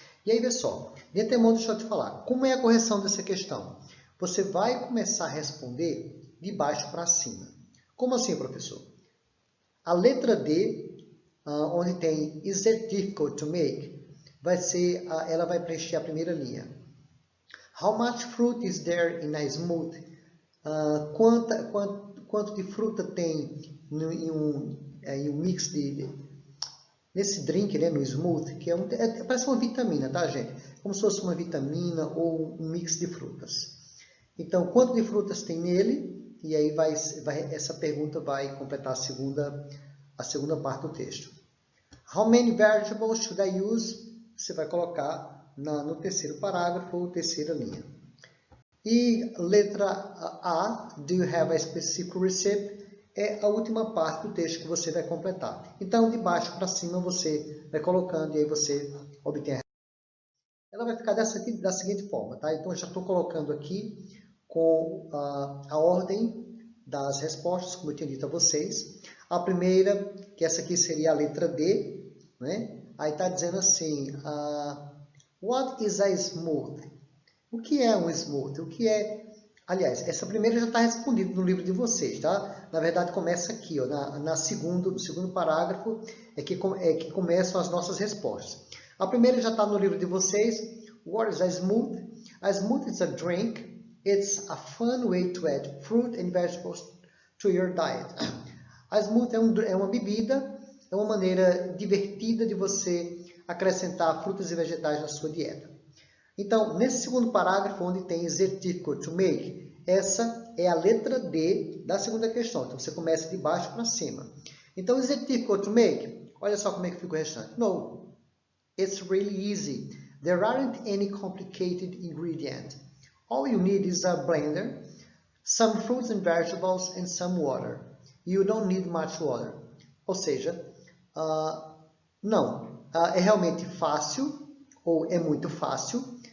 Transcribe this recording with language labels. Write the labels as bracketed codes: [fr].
[pt] E aí, pessoal, de antemão, deixa eu te falar, como é a correção dessa questão? Você vai começar a responder de baixo para cima. Como assim, professor? A letra D, onde tem [en] is it difficult to make, [pt] ela vai preencher a primeira linha. [en] How much fruit is there in a smoothie? [pt] Quanto de fruta tem em um mix nesse drink, né, no smoothie, que parece uma vitamina, tá, gente? Como se fosse uma vitamina ou um mix de frutas. Então, quanto de frutas tem nele? E aí essa pergunta vai completar a segunda parte do texto. [en] How many vegetables should I use? [pt] Você vai colocar no terceiro parágrafo ou terceira linha. E letra A, [en] do you have a specific recipe? [pt] É a última parte do texto que você vai completar. Então, de baixo para cima, você vai colocando e aí você obtém a resposta. Ela vai ficar da seguinte forma, tá? Então, eu já estou colocando aqui com a ordem das respostas, como eu tinha dito a vocês. A primeira, que essa aqui seria a letra D, né? Aí está dizendo assim, [en] what is a smoothie? [pt] O que é um smoothie? O que é... Aliás, essa primeira já está respondida no livro de vocês, tá? Na verdade, começa aqui, ó, no segundo parágrafo, é que começam as nossas respostas. A primeira já está no livro de vocês. [en] What is a smoothie? A smoothie is a drink. It's a fun way to add fruit and vegetables to your diet. [pt] A smoothie é uma bebida, é uma maneira divertida de você acrescentar frutas e vegetais na sua dieta. Então, nesse segundo parágrafo, onde tem [en] is it difficult to make, [pt] essa é a letra D da segunda questão. Então, você começa de baixo para cima. Então, [en] is it difficult to make? [pt] Olha só como é que fica o restante. [en] No, it's really easy. There aren't any complicated ingredients. All you need is a blender, some fruits and vegetables, and some water. You don't need much water. [pt] Ou seja, não, é realmente fácil, ou é muito fácil.